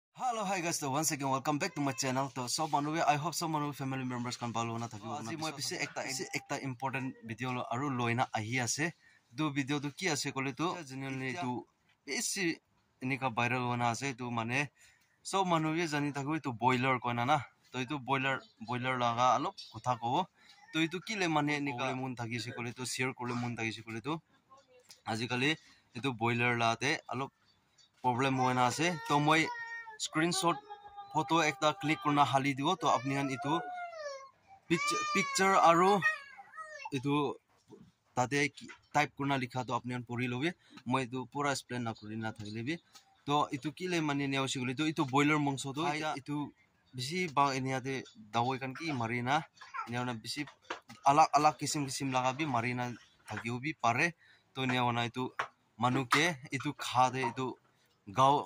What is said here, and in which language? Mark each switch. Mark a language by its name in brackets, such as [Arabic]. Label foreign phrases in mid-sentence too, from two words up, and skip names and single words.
[English] Hello, hi guys. So once again, welcome back to my channel. So I hope some manu family members can follow [Naga Pidgin] na thaki. Aji moi pise ekta [English] important video [Naga Pidgin] lo aru loina ahi ase. Do video to ki ase kole to genuinely to besi inika viral hona ase to mane so manu ye jani thakoi to boiler koina na. To itu boiler laga alop kotha ko. To itu kile mane nikole mun thaki se kole to share kole mun thaki se kole to aji kali itu boiler late alop problem hona ase. To moi [English] screenshot photo [Naga Pidgin] ekta click kurna hali dibo to apni han itu picture aro itu tate type kurna likha to apni han pori lobe moi itu pura explain na kurina thakile bi to itu kile mani ne osiguli to itu boiler mongso to itu bisi ba eniate dawai kan ki marina neona bisi alak kisim laga bi marina thagiu bi pare to neona itu manuke itu khade itu gaw